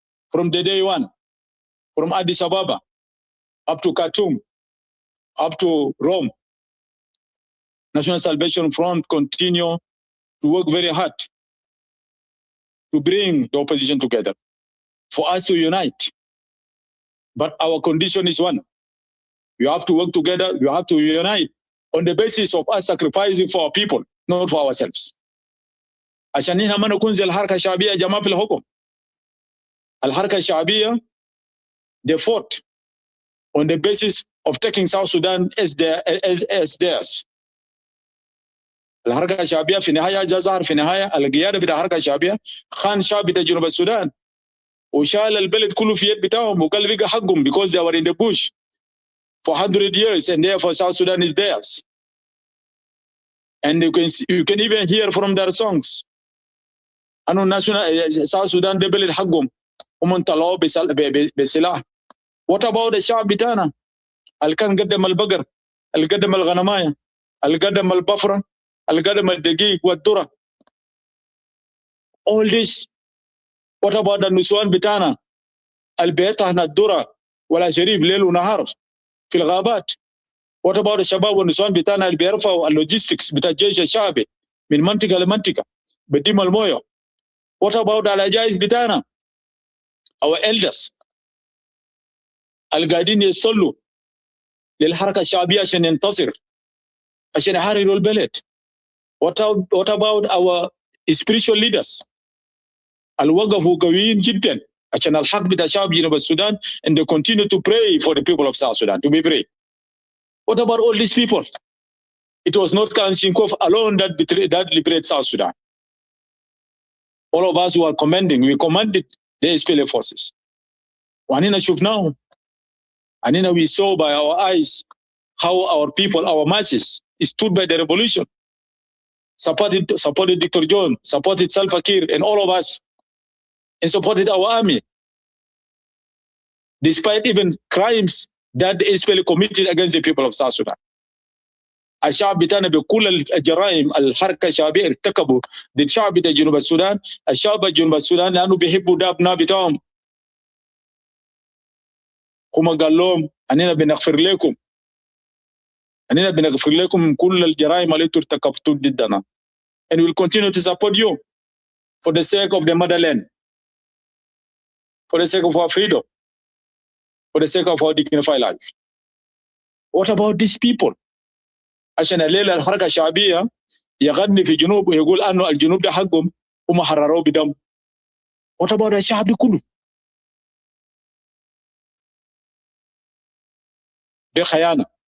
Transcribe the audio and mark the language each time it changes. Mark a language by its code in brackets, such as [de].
[en] From the day one, from Addis Ababa up to Khartoum, up to Rome, National Salvation Front continue to work very hard to bring the opposition together, for us to unite. But our condition is one. We have to work together, we have to unite on the basis of us sacrificing for our people, not for ourselves. [ar] عشان هنا ما نكون زي الحركة الشعبية يا جماعة في الحكم. [en] الحركة الشعبية, they fought on the basis of taking South Sudan as theirs. [ar] الحركة الشعبية في النهاية جاء ظهر في النهاية القيادة بتاع الحركة الشعبية خان شعب بتاع جنوب السودان وشال البلد كله في يد بتاعهم وقال بقى حقهم, [en] because they were in the bush for 100 years and therefore South Sudan is theirs. And you can even hear from their songs أنه national South Sudan [ar] ده بلد حقهم ومن طلعوا بسلاح. [en] What about the [ar] شعب بتاعنا اللي كان قدم البقر, اللي قدم الغنماية, اللي قدم البفرة, اللي قدم الدقيق والذرة? [en] All this. What about the [ar] نسوان بتاعنا اللي بيطحن الذرة ولا شريف ليل ونهار في الغابات؟ [en] What about [ar] الشباب والنسوان بتاعنا اللي بيرفعوا اللوجيستكس بتاع الجيش الشعبي من منطقة لمنطقة بديم المويه؟ What about العجائز بتاعنا, [en] our elders [ar] اللي قاعدين يصلوا للحركة الشعبية عشان ينتصر, عشان يحرروا البلد؟ [en] What about our spiritual leaders [ar] اللي وقفوا قويين جدا عشان الحق بتاع شعب جنوب السودان, [en] and they continue to pray for the people of South Sudan to be free? What about all these people? It was not Kalashnikov alone that liberated South Sudan. All of us who are commanding, we commanded the SPLA forces. [ar] وعنينا شفناهم, عنينا [en] we saw by our eyes how our people, our masses, stood by the revolution supported Dr. John, supported Salva Kiir and all of us, and supported our army, despite even crimes that is committed against the people of South Sudan. [ar] الشعب بتاعنا بكل الجرائم الحركة الشعبية ارتكبوا ضد شعب بتاع جنوب السودان، الشعب جنوب السودان لأنه بيحبوا ده أبناء بتاعهم، هم قال لهم أننا بنغفر لكم، أننا بنغفر لكم من كل الجرائم اللي ارتكبتوا ضدنا. [en] And we'll continue to support you for the sake of the motherland, for the sake of our freedom, for the sake of our dignified life. What about these people? [ar] عشان الليلة الحركة الشعبية يغني في جنوب ويقول أنه الجنوب ده حقهم هم حرروه بدم. [en] What about [ar] الشعب كله؟ ده خيانة.